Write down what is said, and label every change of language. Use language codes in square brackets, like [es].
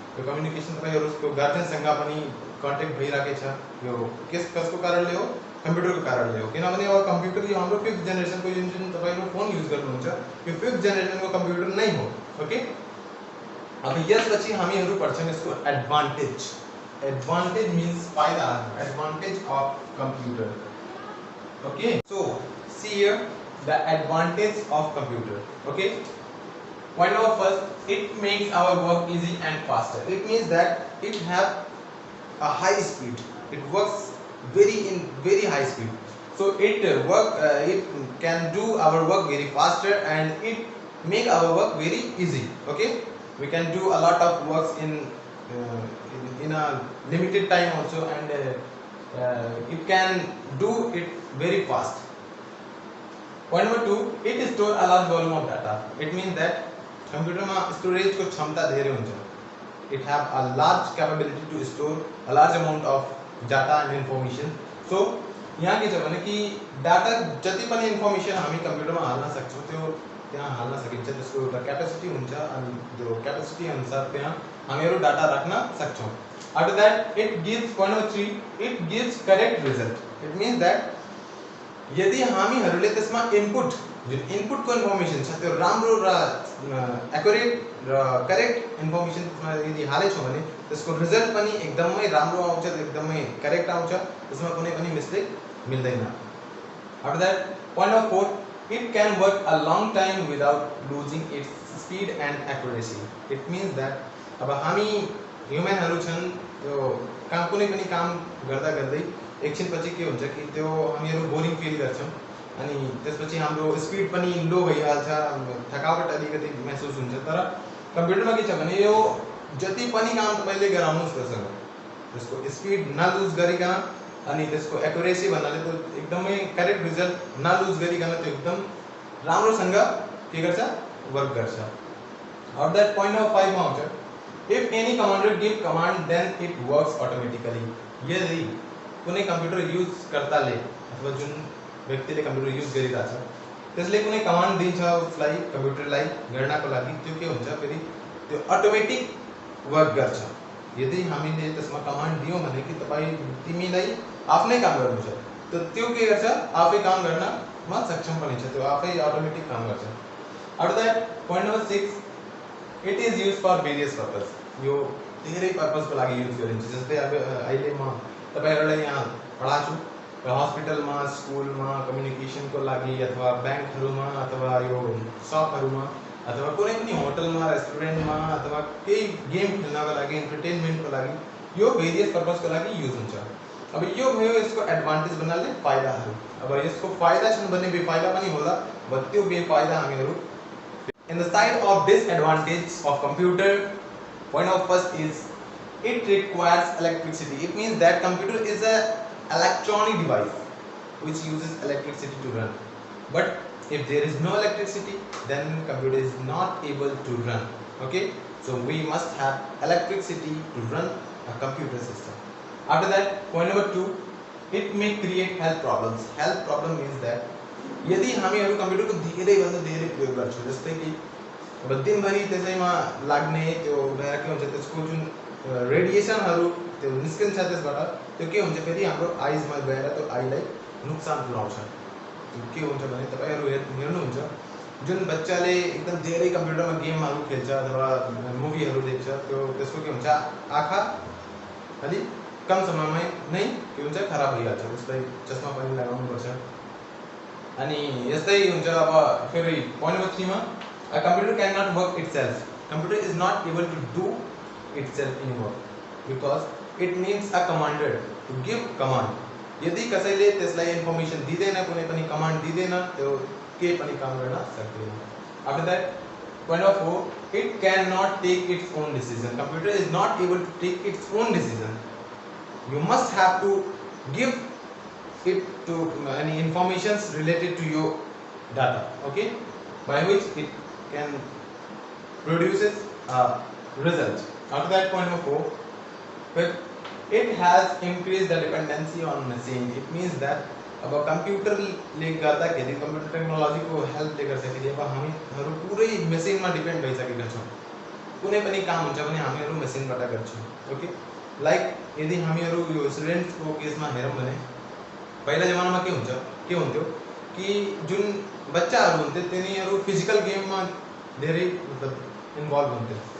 [ne] यो कम्युनिकेसन तपाईहरुको गार्जियनसँग पनि कन्ट्याक्ट भइराखेको छ. यो कसको कारणले हो? कम्प्युटरको कारणले हो. किनभने अब कम्प्युटर यो हाम्रो 5th जेनेरेसनको जुन तपाईहरु फोन युज गर्नुहुन्छ यो 5th जेनेरेसनको कम्प्युटर नै हो. ओके, अब यसपछि हामीहरु पढ्छौं यसको एडभान्टेज. [en] Advantage means [ne] फायदा, [en] advantage of computer. Okay, so see here the advantage of computer. Okay, point number first, it makes our work easy and faster. It means that it have a high speed. It works very high speed. So it can do our work very faster and it make our work very easy. Okay, we can do a lot of works in a limited time also, and it can do it very fast. Point number 2, it store a large volume of data. It means that computer [ne] में storage को क्षमता धेरै हुन्छ. [en] It have a large capability to store a large amount of data and information. [ne] So यहाँ के छ भने कि डाटा जति पनि इन्फर्मेसन हामी कम्प्युटरमा हाल्न सक्छौं त्यो त्यहाँ हाल्न सकिन्छ. त्यसको एउटा क्यापेसिटी हुन्छ अनि त्यो क्यापेसिटी अनुसार त्यहाँ हामीहरु डाटा राख्न सक्छौं. [en] After that, it gives point number 3, it gives correct result. It means that [ne] यदि हामीहरुले त्यसमा इनपुट जुन इनपुट को इन्फर्मेसन छ त्यो राम्रो र एक्युरेट र करेक्ट इन्फर्मेसन त्यसमा यदि हालेछौं भने त्यसको रिजल्ट पनि एकदमै राम्रो आउँछ, एकदमै करेक्ट आउँछ, त्यसमा कुनै पनि मिस्टेक मिल्दैन. [en] After that, point number 4, it can work a long time without losing its speed and accuracy. It means that [ne] अब हामी ह्युमनहरु छन् त्यो काम कुनै पनि काम गर्दा गर्दै एकछिनपछि के हुन्छ कि त्यो हामीहरु बोरिङ फिल गर्छौं अनि त्यसपछि हाम्रो स्पिड पनि लो भइहाल्छ, थकावट अलिकति महसुस हुन्छ. तर कम्प्युटरमा के छ भने यो जति पनि काम तपाईले गराउनुस् त्यससँग त्यसको स्पिड नलुज गरिकन अनि त्यसको एक्युरेसी भन्नाले त्यो एकदमै करेक्ट रिजल्ट नलुज गरिकन त्यो एकदम राम्रोसँग के गर्छ वर्क गर्छ. [en] और that point number 5 [ne] मा आउँछ, [en] if any commander give command then it works automatically. [ne] यदि कुनै कम्प्युटर युज गर्दाले अथवा जुन व्यक्तिले कम्प्युटर युज गरिरहेछ त्यसले कुनै कमान्ड दिन्छ उसलाई कम्प्युटरलाई गर्नको लागि त्यो के हुन्छ फेरि त्यो अटोमेटिक वर्क गर्छ. यदि हामीले त्यसमा कमान्ड दियौं भने कि तपाई तिमीलाई आफ्नै काम गर्नु छ त त्यो के गर्छ आफै काम गर्नमा सक्षम बनिन्छ, त्यो आफै अटोमेटिक काम गर्छ. [en] After that, point number 6, it is used for various purpose. [ne] यो धेरै पर्पस को लागि युज गरिन्छ. जस्तै अब अहिले म तपाईहरुलाई यहाँ पढाछु र हस्पिटलमा, स्कुलमा, कम्युनिकेसन को लागि अथवा बैंकहरुमा अथवा यो शपहरुमा अथवा कुनै पनि होटलमा, रेस्टुरेन्टमा अथवा केही गेम खेल्नको लागि, एन्टरटेनमेन्ट को लागि यो भेरियस पर्पस को लागि युज हुन्छ. अब यो भयो यसको एडभान्टेज भन्नाले फाइदाहरु. अब यसको फाइदा छन् भने बेफाइदा पनि होला, ब त्यो बेफाइदा हामीहरु. [en] In the side of disadvantage of computer, point of first is it requires electricity. It means that computer is a electronic device which uses electricity to run. But if there is no electricity, then computer is not able to run. Okay, so we must have electricity to run a computer system. After that, point number 2, it may create health problems. Health problem means that [ne] यदि हामीहरु computer को धेरै भन्दा धेरै प्रयोग गर्छौं, जस्तै कि अब दिनभरि त्यसैमा लाग्ने त्यो भएर के हुन्छ त्यसको जुन रेडिएसनहरु त्यो निस्किन्छ त्यसबाट त्यो के हुन्छ फेरि हाम्रो आइजमा गएर त्यो आइलाई नुकसान पुर्याउँछ. के हुन्छ भने तपाईहरु हेर्नुहुन्छ जुन बच्चाले एकदम धेरै कम्प्युटरमा गेमहरु खेल्छ अथवा मुभीहरु देख्छ त्यो त्यसको के हुन्छ आँखा अलि कम समयमै नै के हुन्छ खराब भइहाल्छ, त्यसलाई चस्मा पनि लगाउनु पर्छ. अनि यस्तै हुन्छ. अब फेरि [en] point number 3 मा a computer cannot work itself. Computer is not able to do itself anymore because it needs a commander to give command. [ne] यदि कसैले त्यसलाई इन्फर्मेसन दिदैन, कुनै पनि कमान्ड दिदैन, त्यो के पनि काम गर्न सक्दैन. [en] After that, point number 4, it cannot take its own decision. Computer is not able to take its own decision. You must have to give it to any informations related to your data, okay, by which it can produces a result. After that, point number 4, it has increased the dependency on machine. It means that [ne] अब computer ले गर्दाखेरि computer technology को help ले गर्दाखेरि अब हामीहरु पुरै मसिनमा depend भइसकेका छौं. कुनै पनि काम हुन्छ भने हामीहरु मसिनबाट गर्छौं. ओके, लाइक यदि हामीहरु यो स्टुडेन्ट को केसमा हेरौं भने पहिला जमानामा के हुन्थ्यो कि जुन बच्चाहरु हुन्थे तिनीहरु फिजिकल गेममा धेरै मतलब इन्भल्भ हुन्थे.